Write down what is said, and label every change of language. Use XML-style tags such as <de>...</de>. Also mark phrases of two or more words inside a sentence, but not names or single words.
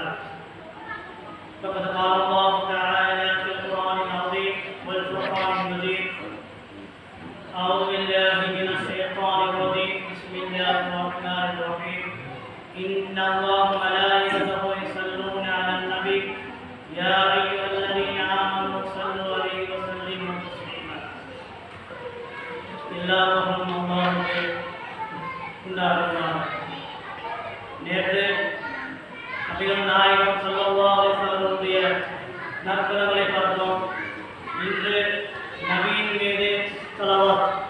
<ar>فقد قال الله تعالى في القرآن العظيم والفرقان المجيد: أعوذ بالله من الشيطان الرجيم، بسم الله الرحمن الرحيم. إن الله وملائكته يصلون على النبي يا أيها الذين آمنوا صلوا عليه وسلموا تسليما.</ar> <ta>எல்லாரும் அல்லாஹ்வை கொண்டாடுவார். நேற்று நபிகள் நாயகம்</ta> <ar>صلى الله عليه</ar> <ta>வஸல்லுடைய நற்குணங்களை பார்த்தோம். இன்று நபியின் மீது ஸலவாத்.</ta>